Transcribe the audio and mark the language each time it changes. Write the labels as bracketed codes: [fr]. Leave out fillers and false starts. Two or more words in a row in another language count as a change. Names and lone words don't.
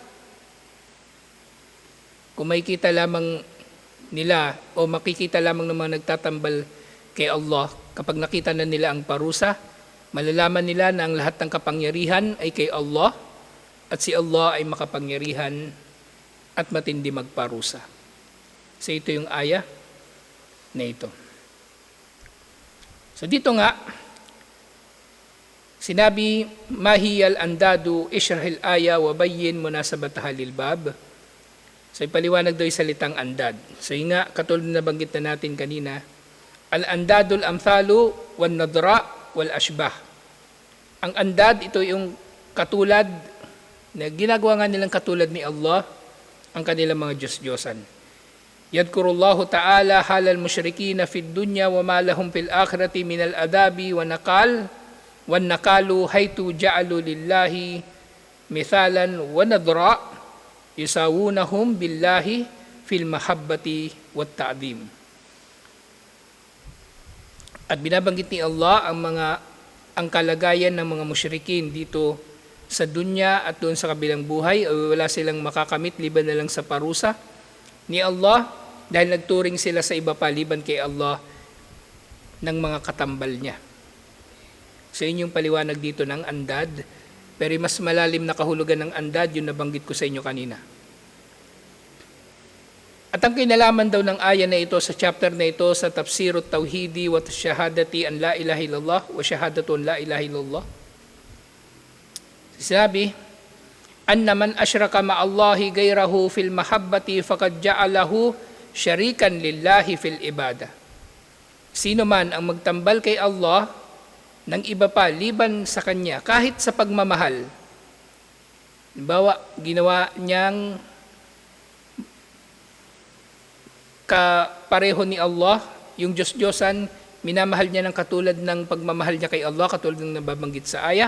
[tl] kung makikita lamang nila o makikita lamang ng mga nagtatambal kay Allah, kapag nakita na nila ang parusa, malalaman nila na ang lahat ng kapangyarihan ay kay Allah at si Allah ay makapangyarihan at matindi magparusa. So ito yung aya na ito. So dito nga, sinabi, [ar] ما هي الأنداد اشرح الآية وبين مناسبتها للباب. [tl] So ipaliwanag daw yung salitang andad. So yun nga, katulad na nabanggit na natin kanina, [ar] الأنداد الأمثال والنظراء والأشباه. [tl] Ang andad, ito yung katulad, na ginagawa nga nilang katulad ni Allah, ang kanilang mga Diyos-Diyosan. [ar] يذكر الله تعالى حال المشركين في الدنيا وما لهم في الآخرة من العذاب والنكال حيث جعلوا لله أمثالا ونظراء يساوونهم بالله في المحبة والتعظيم. [tl] At binabanggit ni Allah ang kalagayan ng mga musyrikin dito sa dunya at doon sa kabilang buhay. Wala silang makakamit liban na lang sa parusa ni Allah dahil nagturing sila sa iba pa liban kay Allah ng mga katambal niya. So yun yung paliwanag dito ng andad. Pero mas malalim na kahulugan ng andad, yung nabanggit ko sa inyo kanina. At ang kinalaman daw ng aya na ito sa chapter na ito sa Tafsirut Tauhidi wa Shahadati an la ilaha illallah wa Shahadatu an la ilaha illallah. [ar] Sinabi, أن من أشرك مع الله غيره في المحبة فقد جعله شريكا لله في العبادة. [tl] Sino man ang magtambal kay Allah ng iba pa liban sa kanya kahit sa pagmamahal. Halimbawa, ginawa niyang kapareho ni Allah, yung Diyos-Diyosan, minamahal niya ng katulad ng pagmamahal niya kay Allah, katulad ng nababanggit sa aya.